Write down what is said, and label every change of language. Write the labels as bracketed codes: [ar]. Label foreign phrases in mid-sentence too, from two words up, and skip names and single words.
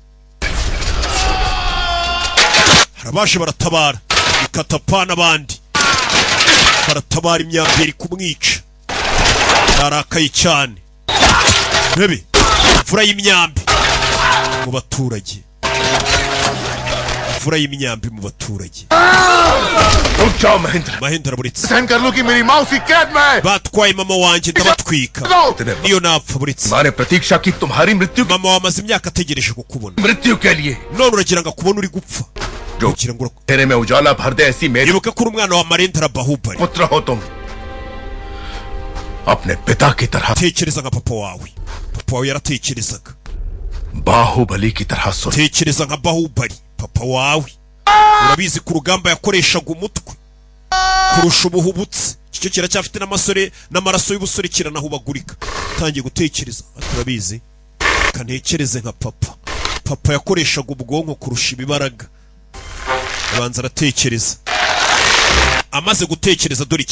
[rw] Harabashe baratabara. Ikatapa n'abandi. Baratabara imyambi iri kumwica. Narakaye cyane. Bebe imfura y'imyambi mu baturage. Imfura y'imyambi mu baturage. [hi] रुक जाओ महेंद्र. [rw] Mahindra buritse. [hi] सहन कर लो कि मेरी माँ उसी कैद में है. [rw] Batwaye mama wanjye ndabatwika. Niyo napfa buritse. [hi] तुम्हारे प्रतीक्षा की तुम्हारी मृत्यु [rw] Mama wamaze imyaka ategereje kukubona. [hi] मृत्यु के लिए [rw] None uragira ngo akubone uri gupfa. [hi] जो तेरे में उजाला भर दे ऐसी मेरी [rw] ibuka kuri umwana wa Marendra Bahubali [hi] पुत्र हो तुम अपने पिता की तरह [rw] tekereza nka papa wawe yaratekerezaga [hi] बाहुबली की तरह सोच [rw] tekereza nka Bahubali papa wawe urabizi ku rugamba yakoreshaga umutwe kurusha ubuhubutse cyo kiracyafite n'amaraso y'ubusore kiranahubagurika tangiye gutekereza turabizi kantekereze nka papa yakoreshaga ubwonko kurusha ibibaraga abanza aratekereza amaze gutekereza